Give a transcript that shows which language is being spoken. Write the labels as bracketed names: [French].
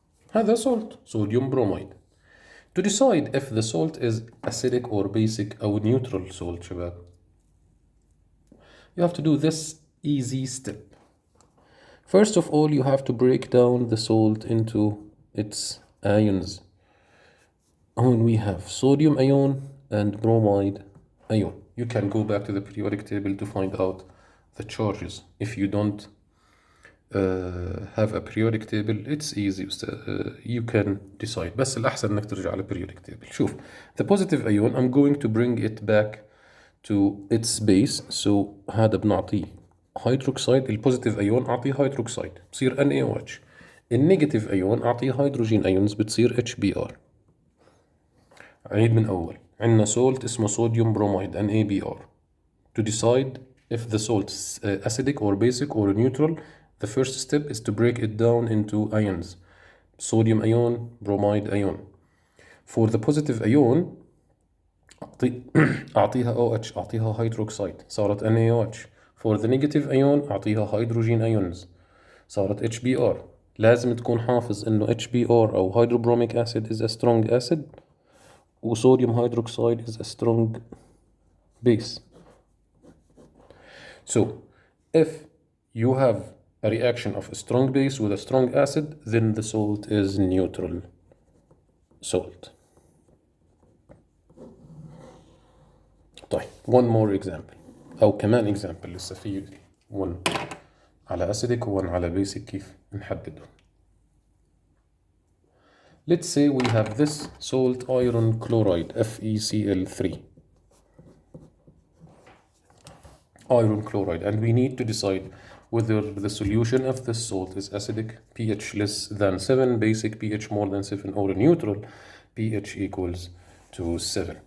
[Arabic] هذا salt, صوديوم بروميد. [English] To decide if the salt is acidic or basic or neutral salt شباب, you have to do this easy step. First of all, you have to break down the salt into its ions. When we have sodium ion and bromide ion, you can go back to the periodic table to find out the charges. If you don't have a periodic table, it's easy. You can decide. [Arabic] بس الأحسن إنك ترجع على periodic table. شوف, [English] the positive ion, I'm going to bring it back to its base. So [Arabic] هذا بنعطيه [English] hydroxide. [Arabic] البوزيتيف ايون اعطيه هيدروكسيد بصير NaOH. النيجاتيف ايون اعطيه هيدروجين ايونز بتصير HBr. عيد من اول. عندنا سولت اسمه صوديوم بروميد NaBr. [English] To decide if the salt is acidic or basic or neutral, the first step is to break it down into ions. Sodium ion, bromide ion. For the positive ion [Arabic] أعطيها OH, أعطيها هيدروكسيد, صارت NaOH. [English] For the negative ion [Arabic] أعطيها hydrogen ions, صارت HBr. لازم تكون حافظ إنه [English] HBr أو hydrobromic acid is a strong acid, و sodium hydroxide is a strong base. So if you have a reaction of a strong base with a strong acid, then the salt is neutral salt. [Arabic] طيب [English] one more example [Arabic] أو كمان example لسه في one على acidic و one على basic كيف نحدده. [English] Let's say we have this salt iron chloride FeCl3 iron chloride, and we need to decide whether the solution of this salt is acidic, pH less than 7, basic, pH more than 7, or neutral, pH equals to 7.